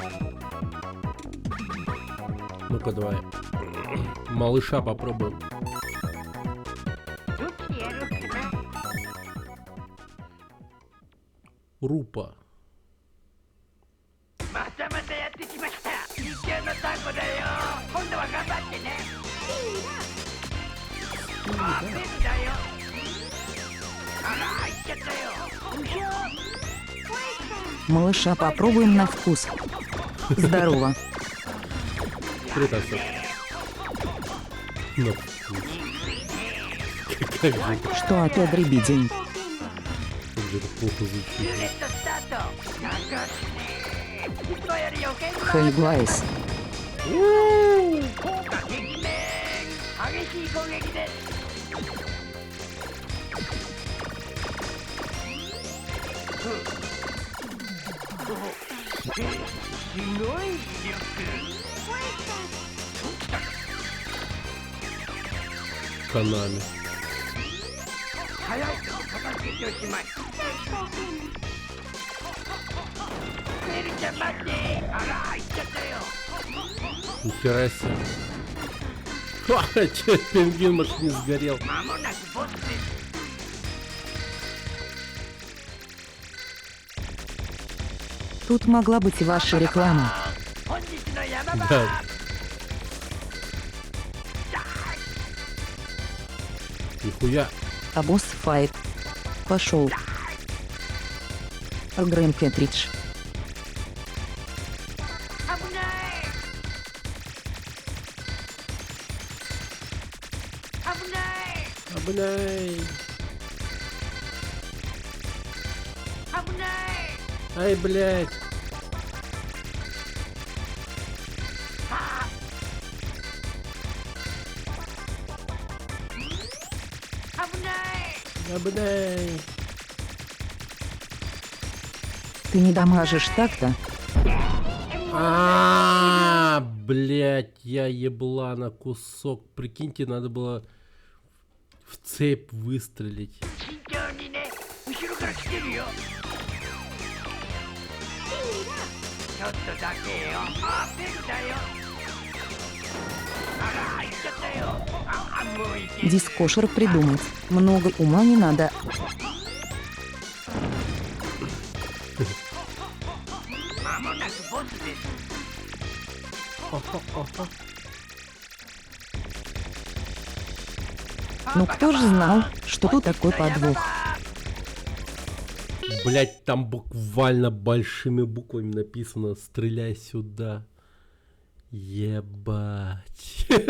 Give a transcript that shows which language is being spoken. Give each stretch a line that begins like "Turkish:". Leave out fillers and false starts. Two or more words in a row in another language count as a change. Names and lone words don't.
Russian: Ну-ка, давай. Малыша попробуем.
Japanese: どっちでやろうかな。
Russian: Рупа.
Japanese: またまたやってきました。一級のタコだよ。今度は頑張ってね。あ、ペグだよ。あら、入っちゃったよ。うひょー。
Russian: Малыша попробуем на вкус. Здорово. Притащил. Ну, как же, Что опять дребедень? как же это плохо
Japanese: ルー
Russian: звучит.
Japanese: レットスタート。なんかすね。いつもより余計に
Russian: Хей Глайс.
Japanese: 効果てきめん。激しい攻撃です。すごい威力。
Russian: Канами.
Japanese: 早いと片付けておしまい。メルちゃん待って。あら、行っちゃったよ。
Russian: Нихера себе. Ха, че, пингвин может не сгорел.
Japanese: 間もなくボスです。
Russian: Тут могла быть и ваша реклама.
Japanese: 本日の山場。
Russian: Да. Нихуя. А
English: boss fight.
Russian: Пошел. Грэм Кэтридж.
Japanese: 危ない。危ない。 Обнай. 危ない。
Russian: Ай, блядь.
Japanese: 危ない。 Обнай.
Russian: Ты не дамажишь так-то? Блядь, я еблана кусок. Прикиньте, надо было в цепь выстрелить.
Japanese: 慎重にね。後ろから来てるよ。ちょっとだけよ。あ、ペグだよ。あら、入っちゃったよ。あ、もういける。
Russian: Дискошер придумать. Много ума не надо.
Japanese: 間もなくボスです。
Russian: Ну кто же знал, что тут такой подвох? Блять, там буквально большими буквами написано «Стреляй сюда». Ебать.